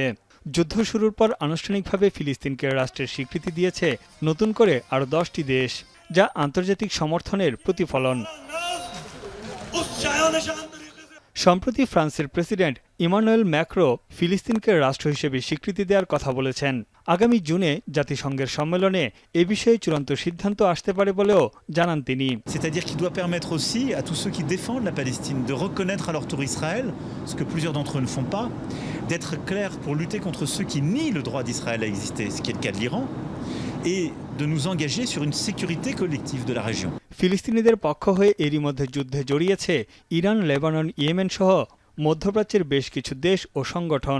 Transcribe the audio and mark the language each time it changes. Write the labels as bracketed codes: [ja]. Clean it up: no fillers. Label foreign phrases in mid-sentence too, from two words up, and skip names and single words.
[bn] যুদ্ধ শুরুর পর আনুষ্ঠানিকভাবে ফিলিস্তিনকে রাষ্ট্রের স্বীকৃতি দিয়েছে নতুন করে আরও 10টি দেশ, যা আন্তর্জাতিক সমর্থনের প্রতিফলন। সম্প্রতি ফ্রান্সের প্রেসিডেন্ট ইমানুয়েল ম্যাক্রো ফিলিস্তিনকে রাষ্ট্র হিসেবে স্বীকৃতি দেওয়ার কথা বলেছেন। আগামী জুনে জাতিসংঘের সম্মেলনে এ বিষয়ে চূড়ান্ত সিদ্ধান্ত আসতে পারে বলেও জানান তিনি। [fr] C'est-à-dire qu'il doit permettre aussi à tous ceux qui défendent la Palestine de reconnaître à leur tour Israël, ce que plusieurs d'entre eux ne font pas, d'être clairs pour lutter contre ceux qui nient le droit d'Israël à exister, ce qui est le cas de l'Iran, et de nous engager sur une sécurité collective de la région. [bn] ফিলিস্তিনিদের পক্ষ হয়ে এরই মধ্যে যুদ্ধে জড়িয়েছে ইরান, লেবানন, ইয়েমেন সহ মধ্যপ্রাচ্যের বেশ কিছু দেশ ও সংগঠন।